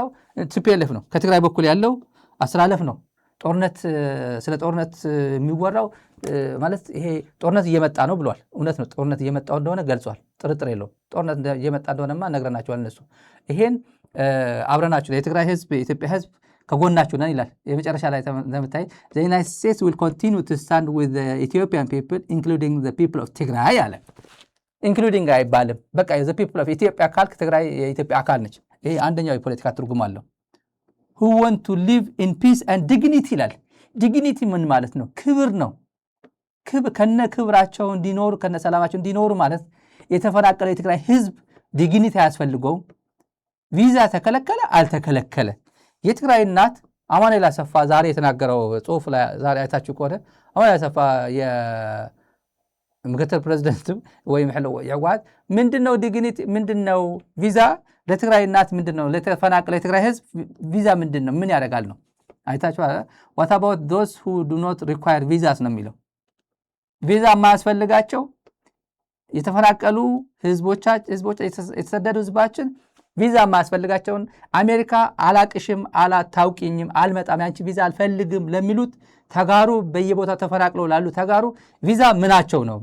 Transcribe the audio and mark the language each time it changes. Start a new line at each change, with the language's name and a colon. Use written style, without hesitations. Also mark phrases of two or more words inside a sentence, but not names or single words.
Amharic: ቲፒኤልኤፍ ነው። ከትግራይ በኩል ያለው አስተላለፍ ነው። ስለ ጦርነት የሚወራው ማለት ይሄ ጦርነት እየመጣ ነው ብሏል። እውነት ነው፣ ጦርነት እየመጣው እንደሆነ ገልጿል። ጥርጥር የለውም። ጦርነት እየመጣ እንደሆነማ ነግረናቸዋል። እነሱ ይሄን አብረናችሁ የትግራይ ህዝብ የኢትዮጵያ ህዝብ ከጎናችሁ ነን ይላል። የመጨረሻ ላይ እንደምታይ
English: the United States will continue to stand with the Ethiopian people including the people of Tigray
Amharic: አለ። ኢንክሉዲንግ አይባልም። በቃ
English: the people of Ethiopia
Amharic: ካልክ ትግራይ የኢትዮጵያ አካል ነች። ይሄ አንደኛው የፖለቲካ ትርጉም አለው።
English: who want to live in peace and dignity
Amharic: ይላል። ዲግኒቲ ምን ማለት ነው? ክብር ነው። ከነ ክብራቸው እንዲኖሩ ከነ ሰላማቸው እንዲኖሩ ማለት የተፈናቀለ የትግራይ ህዝብ ዲግኒቲ አያስፈልገውም። ቪዛ ተከለከለ አልተከለከለ የትግራይ እናት አማኑኤል አሰፋ ዛሬ የተናገረው ጽሁፍ ላይ ዛሬ አይታችሁ ከሆነ አማኑኤል አሰፋ የምክትል ፕሬዝዳንት ወይም ህወሓት ምንድነው ዲግኒቲ ምንድነው ቪዛ ለትግራይ እናት ምንድነው ለተፈናቀለ የትግራይ ህዝብ ቪዛ ምንድነው ምን ያደርጋል ነው አይታችሁ
English: what about those who do not require visas
Amharic: ነው የሚለው ቪዛ የማያስፈልጋቸው የተፈናቀሉ ህዝቦች የተሰደዱ ህዝባችን ቪዛ የማያስፈልጋቸውን አሜሪካ አላቅሽም አላታውቂኝም አልመጣም ያንቺ ቪዛ አልፈልግም ለሚሉት ተጋሩ በየቦታው ተፈናቅለው ላሉ ተጋሩ ቪዛ ምናቸው ነው?